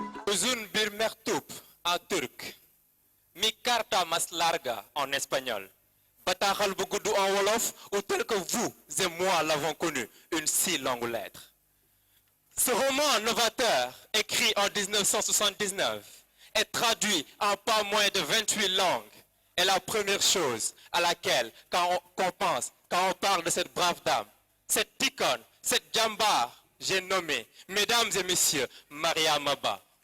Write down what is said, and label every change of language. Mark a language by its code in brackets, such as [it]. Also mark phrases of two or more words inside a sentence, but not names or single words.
[tr] Uzun bir mektup [fr] en turc. [es] Mi carta más larga [fr] en espagnol. [wo] Bataaxal bu gudd [fr] en wolof ou tel que vous et moi l'avons connu, une si longue lettre. Ce roman novateur, écrit en 1979, est traduit en pas moins de 28 langues. Et la première chose à laquelle qu'on pense quand on parle de cette brave dame, cette icône, cette jambar, j'ai nommé, mesdames et messieurs, Maria Maba.